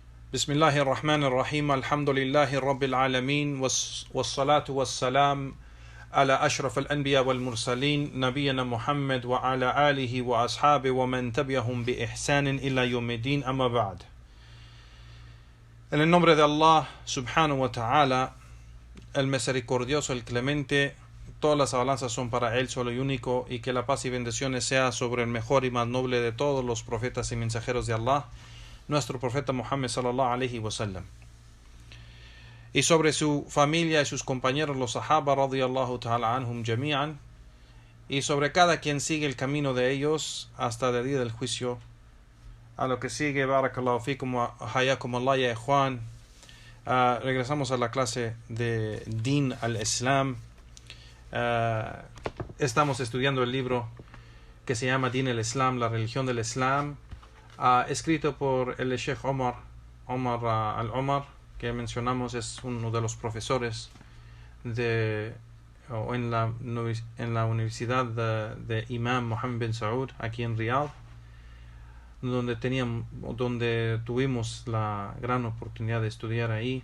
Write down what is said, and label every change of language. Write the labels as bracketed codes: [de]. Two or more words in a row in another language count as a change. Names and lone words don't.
[ar] بسم الله الرحمن الرحيم الحمد لله رب العالمين والصلاة والسلام على أشرف الأنبياء والمرسلين نبينا محمد وعلى آله وأصحابه ومن تبعهم بإحسان إلى يوم الدين أما بعد. [es] En el nombre de Allah [ar] سبحانه وتعالى, [es] el misericordioso, el clemente, todas las alabanzas son para Él solo y único, y que la paz y bendiciones sea sobre el mejor y más noble de todos los profetas y mensajeros de Allah, nuestro profeta Muhammad [ar] صلى الله عليه وسلم, [es] y sobre su familia y sus compañeros los sahaba [ar] رضي الله تعالى عنهم أجمعين, [es] y sobre cada quien sigue el camino de ellos hasta el día del juicio. A lo que sigue, [ar] بارك الله فيكم وحياكم الله يا إخوان. [es] Regresamos a la clase de Din al-Islam. Estamos estudiando el libro que se llama Din al-Islam, la religión del Islam, escrito por el Sheikh Omar al-Omar, que mencionamos es uno de los profesores en la Universidad de Imam Mohammed bin Saud aquí en Riyadh, donde tuvimos la gran oportunidad de estudiar ahí.